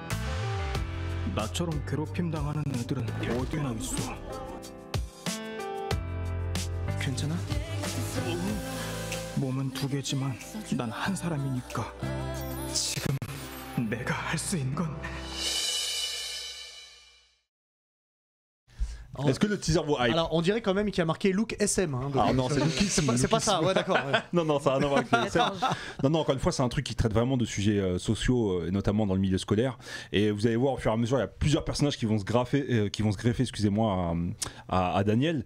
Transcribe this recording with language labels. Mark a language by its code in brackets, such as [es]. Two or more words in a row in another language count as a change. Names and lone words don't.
[ko] 나처럼 괴롭힘 당하는 애들은 어디나 있어. 괜찮아? 몸은 두 개지만 난 한 사람이니까 지금 내가 할 수 있는 건 [fr] Est-ce que le teaser vous hype? Alors, on dirait quand même qu'il a marqué Look SM. Hein, donc, Ah non, c'est Lookisme. c'est pas ça, ouais, d'accord. Ouais. Non, ça n'a rien à voir avec les scènes. Non, encore une fois, c'est un truc qui traite vraiment de sujets sociaux, et notamment dans le milieu scolaire. Et vous allez voir, au fur et à mesure, il y a plusieurs personnages qui vont se greffer, excusez-moi, à Daniel.